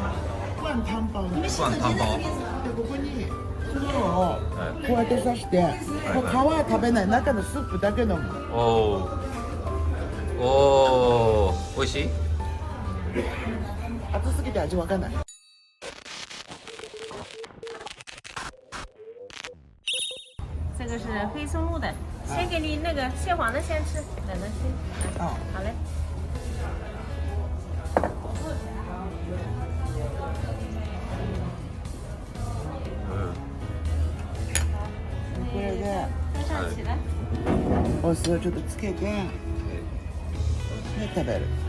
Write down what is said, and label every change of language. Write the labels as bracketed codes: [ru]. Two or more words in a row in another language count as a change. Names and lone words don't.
[ja] パン短パン。パン短パン。でここにそのをこうやって刺して、もう皮は食べない、中のスープだけ飲む。おー、美味しい？熱すぎて味わかんない。 [zh] 这个是黑松露的，先给你那个蟹黄的先吃，冷的先。哦，好嘞。 [ja] これで [zh] 上起来。 [ja] お酢をちょっとつけて、で食べる。